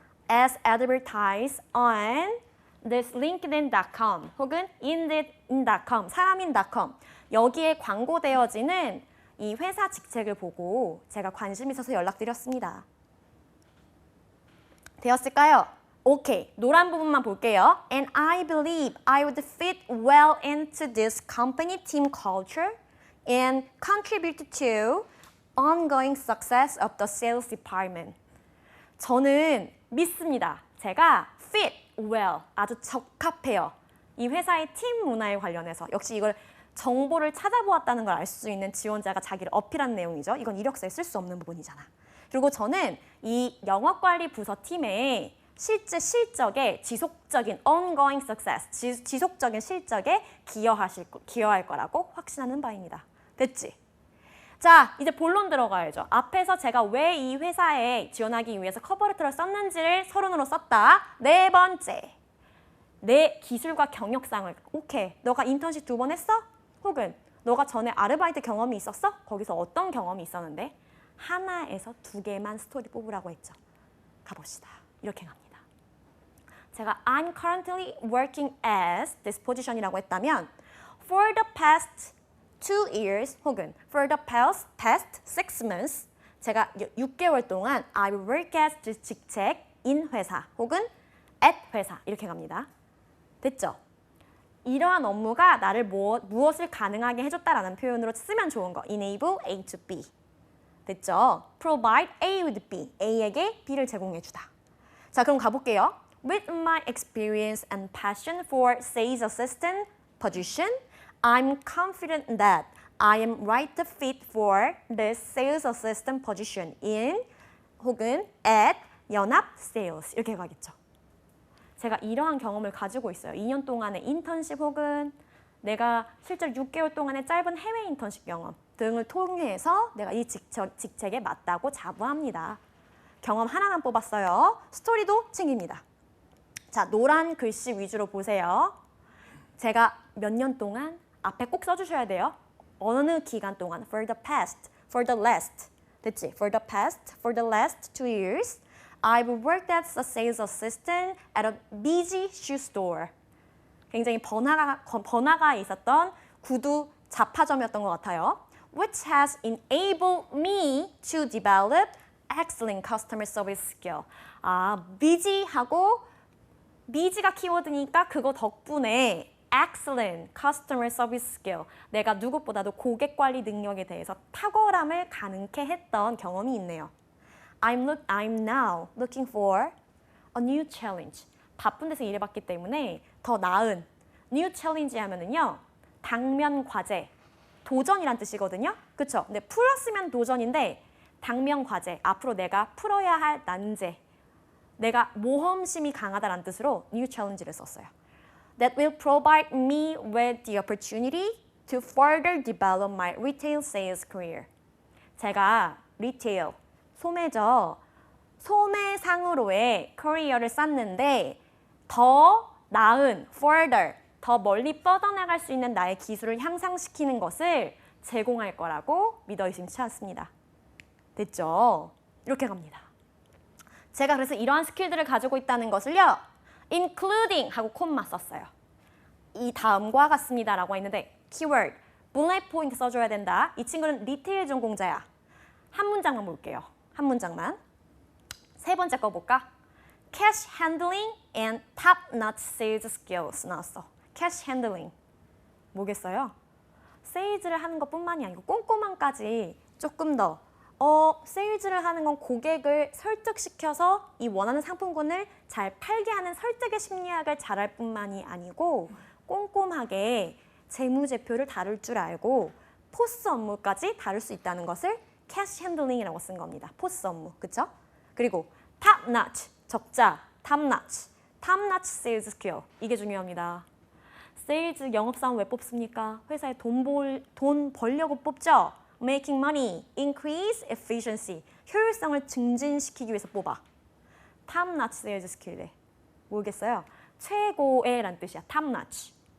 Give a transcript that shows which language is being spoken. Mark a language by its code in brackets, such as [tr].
[en] As advertised on this linkedin.com [ko] 혹은 indeed.com, 사람인.com 여기에 광고되어지는 이 회사 직책을 보고 제가 관심 있어서 연락드렸습니다. 되었을까요? 오케이, 노란 부분만 볼게요. [en] And I believe I would fit well into this company team culture and contribute to ongoing success of the sales department. [ko] 저는 믿습니다. 제가 fit well, 아주 적합해요. 이 회사의 팀 문화에 관련해서 역시 이걸 정보를 찾아보았다는 걸 알 수 있는 지원자가 자기를 어필한 내용이죠. 이건 이력서에 쓸 수 없는 부분이잖아. 그리고 저는 이 영업관리 부서 팀의 실제 실적에 지속적인 ongoing success, 지속적인 실적에 기여할 거라고 확신하는 바입니다. 됐지? 자, 이제 본론 들어가야죠. 앞에서 제가 왜 이 회사에 지원하기 위해서 커버레터를 썼는지를 서론으로 썼다. 네 번째, 내 기술과 경력상을 오케이, 너가 인턴십 2번 했어? 혹은 너가 전에 아르바이트 경험이 있었어? 거기서 어떤 경험이 있었는데? 하나에서 2개만 스토리 뽑으라고 했죠. 가봅시다. 이렇게 갑니다. [en] 제가 I'm currently working as this position이라고 했다면 for the past 2 years 혹은 for the past 6 months [ko] 제가 6개월 동안 [en] I work as 직책 in 회사 혹은 at 회사 [ko] 이렇게 갑니다. 됐죠? 이러한 업무가 나를 무엇을 가능하게 해줬다라는 표현으로 쓰면 좋은 거. [en] Enable A to B. 됐죠? Provide A with B. [ko] A에게 B를 제공해주다. 자, 그럼 가볼게요. [en] With my experience and passion for sales assistant position, I'm confident that I am right fit for the sales assistant position in 혹은 at 연합 sales [ko] 이렇게 가겠죠. 제가 이러한 경험을 가지고 있어요. 2년 동안의 인턴십 혹은 내가 실제로 6개월 동안의 짧은 해외 인턴십 경험 등을 통해서 내가 이 직책에 맞다고 자부합니다. 경험 하나만 뽑았어요. 스토리도 챙깁니다. 자, 노란 글씨 위주로 보세요. 제가 몇 년 동안 앞에 꼭 써주셔야 돼요. 어느 기간 동안 for the past, for the last 됐지? [en] For the past, for the last 2 years I've worked as a sales assistant at a busy shoe store. [ko] 굉장히 번화가 있었던 구두 잡화점이었던 것 같아요. [en] Which has enabled me to develop excellent customer service skill. [ko] 아, busy하고 busy가 키워드니까 그거 덕분에 excellent customer service skill. 내가 누구보다도 고객 관리 능력에 대해서 탁월함을 가능케 했던 경험이 있네요. [en] I'm now looking for a new challenge. [ko] 바쁜 데서 일해봤기 때문에 더 나은 new challenge 하면은요. 당면 과제, 도전이란 뜻이거든요. 그쵸? 근데 풀었으면 도전인데 당면 과제, 앞으로 내가 풀어야 할 난제 내가 모험심이 강하다라는 뜻으로 new challenge를 썼어요. [en] That will provide me with the opportunity to further develop my retail sales career. [ko] 제가 리테일, 소매죠. 소매상으로의 커리어를 쌓는데 더 나은, further, 더 멀리 뻗어나갈 수 있는 나의 기술을 향상시키는 것을 제공할 거라고 믿어 의심치 않습니다. 됐죠? 이렇게 갑니다. 제가 그래서 이러한 스킬들을 가지고 있다는 것을요. including 하고 콤마 썼어요. 이 다음과 같습니다 라고 했는데 키워드, bullet point 써줘야 된다. 이 친구는 리테일 전공자야. 한 문장만 볼게요. 한 문장만. 세 번째 거 볼까? [en] Cash handling and top-notch sales skills [ko] 나왔어. Cash handling. 뭐겠어요? 세일즈를 하는 것뿐만이 아니고 꼼꼼함까지 조금 더 세일즈를 하는 건 고객을 설득시켜서 이 원하는 상품군을 잘 팔게 하는 설득의 심리학을 잘할 뿐만이 아니고 꼼꼼하게 재무제표를 다룰 줄 알고 포스 업무까지 다룰 수 있다는 것을 캐시 핸들링이라고 쓴 겁니다. 포스 업무, 그쵸? 그리고 top notch, 적자, top notch, top notch sales skill. 이게 중요합니다. 세일즈 영업사원 왜 뽑습니까? 회사에 돈 벌려고 뽑죠? [en] Making money, increase efficiency. [ko] 효율성을 증진시키기 위해서 뽑아. top notch sales skill래. 모르겠어요. 최고의 라는 뜻이야. top notch.